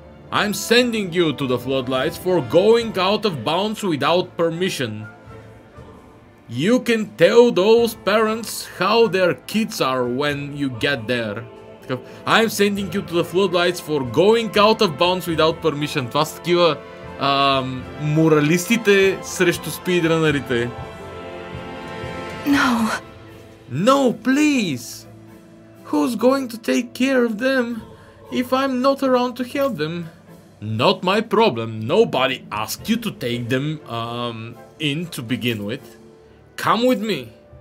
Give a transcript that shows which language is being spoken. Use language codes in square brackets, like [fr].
[en] I'm sending you to the floodlights for going out of bounds without permission. You can tell those parents how their kids are when you get there. I'm sending you to the floodlights for going out of bounds without permission. [bg] Това са такива моралистите срещу спидранърите. [en] No. No, please. Who's going to take care of them if I'm not around to help them? Not my problem. Nobody asked you to take them in to begin with. Come with me.